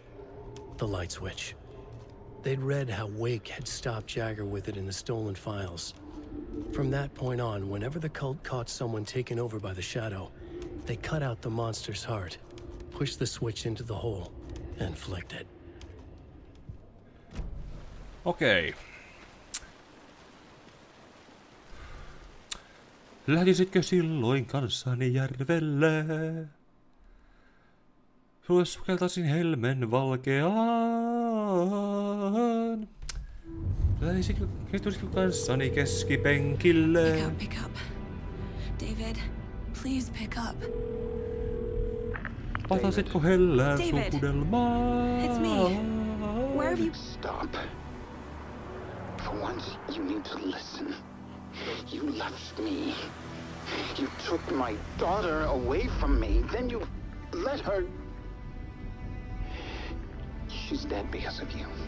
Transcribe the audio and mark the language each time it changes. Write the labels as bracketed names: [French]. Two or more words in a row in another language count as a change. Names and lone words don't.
[English] The light switch. They'd read how Wake had stopped Jagger with it in the stolen files. From that point on, whenever the cult caught someone taken over by the Shadow, they cut out the monster's heart, pushed the switch into the hole, and flicked it. Okay. [Finnish] Lähtisitkö silloin kanssani järvelle? Sulle sukeltaisin helmen valkeaan. Lähtisitkö kanssani keskipenkille? [English] Pick up. David, please pick up. [Finnish] Patasitko hellään sukudelmaan? [English] It's me. Where have you... Stop. For once, you need to listen. You left me. You took my daughter away from me. Then you let her... She's dead because of you.